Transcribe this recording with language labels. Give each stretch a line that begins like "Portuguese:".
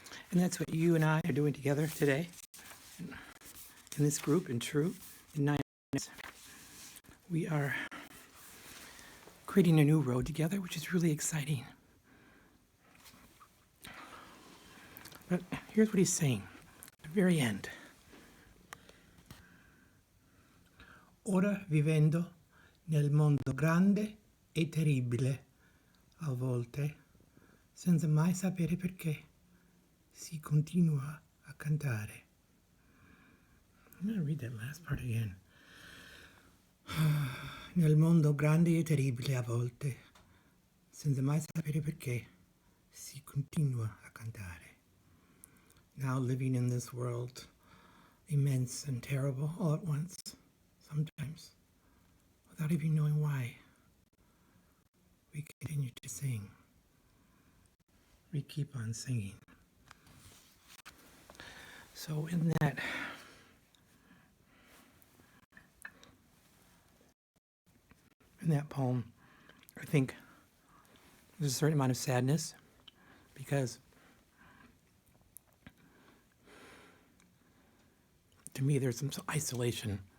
English: And that's what you and I are doing together today in this group in True in 9 minutes. We are creating a new road together, which is really exciting. But here's what he's saying at the very end.
Italian: Ora vivendo nel mondo grande e terribile, a volte, senza mai sapere perché, si continua a cantare. I'm going to read that last part again. Nel mondo grande e terribile a volte, senza mai sapere perché, si continua a cantare.
English: Now living in this world immense and terrible all at once, sometimes, without even knowing why. We continue to sing. We keep on singing. So in that poem, I think there's a certain amount of sadness because to me there's some isolation.